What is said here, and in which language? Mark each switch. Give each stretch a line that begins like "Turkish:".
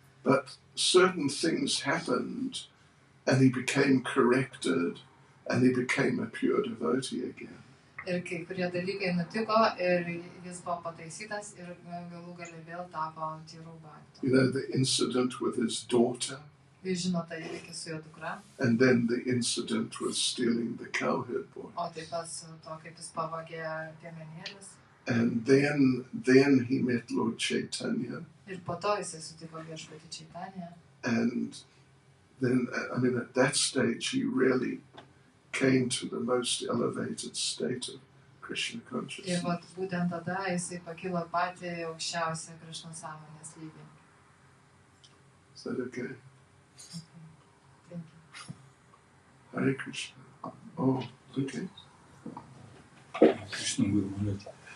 English: But certain things happened, and he became corrected, and he became a pure devotee again.
Lithuanian: Ir kai kurie dalykai nutiko, ir jis buvo pataisytas, ir galų gale vėl tapo tyrų bhaktų.
English: The incident with his daughter.
Lithuanian: Jūs žinote įvykį su jo dukra.
English: And then the incident with stealing the cowherd boy.
Lithuanian: O taip pat su to, kaip jis pavogė piemenėlis.
English: And then he met Lord Chaitanya.
Lithuanian: Ir po to jisai sutiko viešpatį Chaitanya.
English: And then, at that stage, he really came to the most elevated state of Krishna
Lithuanian: Ir
English: consciousness.
Lithuanian: vat būtent tada jisai pakilo patį aukščiausią Krišnos sąmonės lygį.
English: Is that okay? Thank you. Hare Krishna. Oh, okay. Krishna Gurmarat.